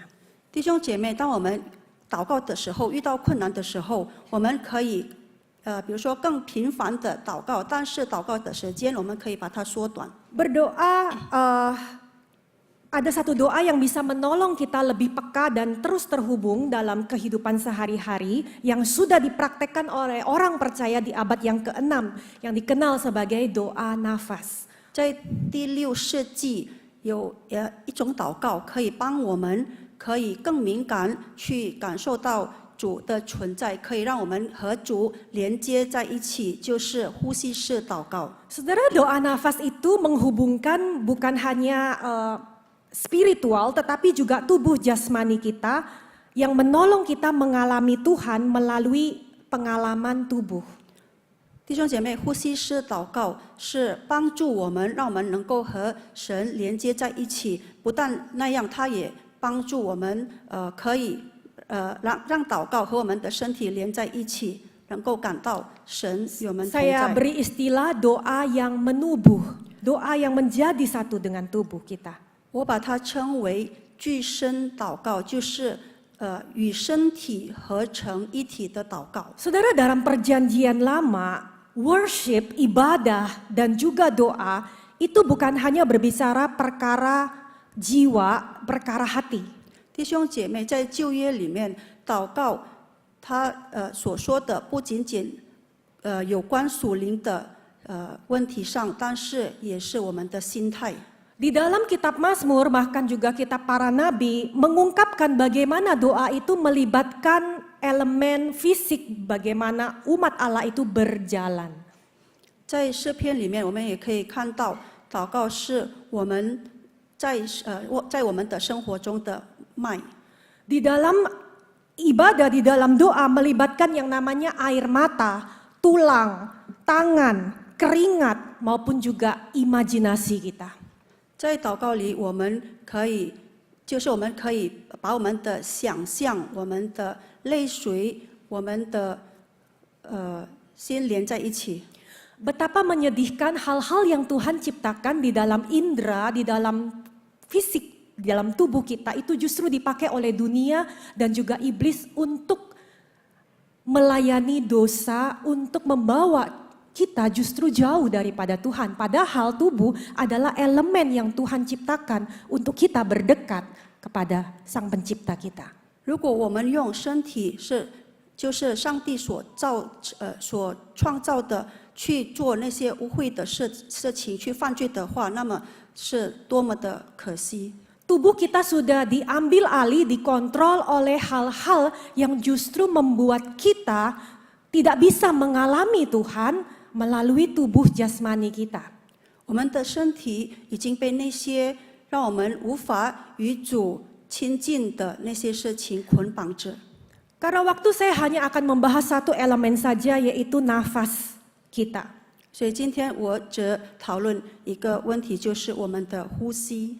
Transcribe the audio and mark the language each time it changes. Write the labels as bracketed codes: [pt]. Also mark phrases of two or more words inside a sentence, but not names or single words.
[zh] 弟兄姐妹，当我们祷告的时候，遇到困难的时候，我们可以比如说更频繁的祷告，但是祷告的时间我们可以把它缩短。 [id] Berdoa, ada satu doa yang bisa menolong kita lebih peka dan terus terhubung dalam kehidupan sehari-hari yang sudah dipraktekkan oleh orang percaya di abad yang ke-6 yang dikenal sebagai doa nafas. [zh] 在第6世纪有一种祷告，可以帮我们可以更敏感去感受到主的存在，可以让我们和主连接在一起，就是呼吸式祷告。 [id] Saudara, doa nafas itu menghubungkan bukan hanya spiritual tetapi juga tubuh jasmani kita yang menolong kita mengalami Tuhan melalui pengalaman tubuh. [zh] 弟兄姐妹，呼吸式祷告是帮助我们，让我们能够和神连接在一起。不但那样，它也帮助我们可以让祷告和我们的身体连在一起，能够感到神与我们同 [id] Saya [zh] 在。 [id] beri istilah doa yang menubuh, doa yang menjadi satu dengan tubuh kita. [zh] 我把它称为具身祷告，就是与身体合成一体的祷告。 [id] Saudara, dalam perjanjian lama, worship, ibadah, dan juga doa itu bukan hanya berbicara perkara jiwa, perkara hati. [zh] 弟兄姐妹，在旧约里面，祷告他所说的不仅仅有关属灵的问题上，但是也是我们的心态。 [id] Di dalam kitab Mazmur bahkan juga kitab para nabi mengungkapkan bagaimana doa itu melibatkan elemen fisik, bagaimana umat Allah itu berjalan. [zh] 在诗篇里面，我们也可以看到，祷告是我们在我们的生活中的脉。 [id] Di dalam ibadah, di dalam doa melibatkan yang namanya air mata, tulang, tangan, keringat maupun juga imajinasi kita. [zh] 在祷告里，我们可以把我们的想象、我们的泪水、我们的心连在一起。 [id] Betapa menyedihkan hal-hal yang Tuhan ciptakan di dalam indera, di dalam fisik, di dalam tubuh kita itu justru dipakai oleh dunia dan juga iblis untuk melayani dosa, untuk membawa kita justru jauh daripada Tuhan. Padahal tubuh adalah elemen yang Tuhan ciptakan untuk kita berdekat kepada Sang Pencipta kita. [zh] 如果我们用身体就是上帝所创造的去做那些污秽的事情，去犯罪的话，那么是多么的可惜。 [id] Tubuh kita sudah diambil alih, dikontrol oleh hal-hal yang justru membuat kita tidak bisa mengalami Tuhan melalui tubuh jasmani kita. [zh] 我们的身体已经被那些让我们无法与主亲近的那些事情捆绑着。 [id] Karena waktu saya hanya akan membahas satu elemen saja, yaitu nafas kita. [zh] 所以今天我只讨论一个问题，就是我们的呼吸。